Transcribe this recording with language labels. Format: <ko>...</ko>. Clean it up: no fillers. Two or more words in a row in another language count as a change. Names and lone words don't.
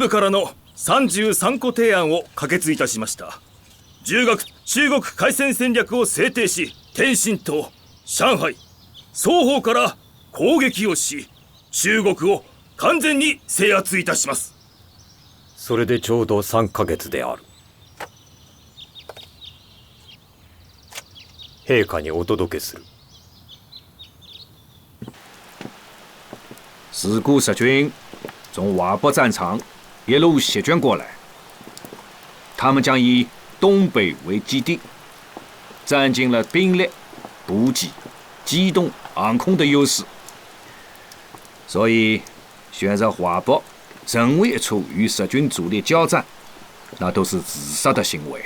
<ja>部からの33個提案を可決いたしました。10月中国海戦戦略を制定し、天津と上海双方から攻撃をし、中国を完全に制圧いたします。それでちょうど3ヶ月である。陛下にお届けする。</ja> <zh>自古日军从华北战场一路席卷过来，他们将以东北为基地，占尽了兵力、补给、机动、航空的优势，所以选择华北任何一处与日军主力交战，那都是自杀的行为。</zh>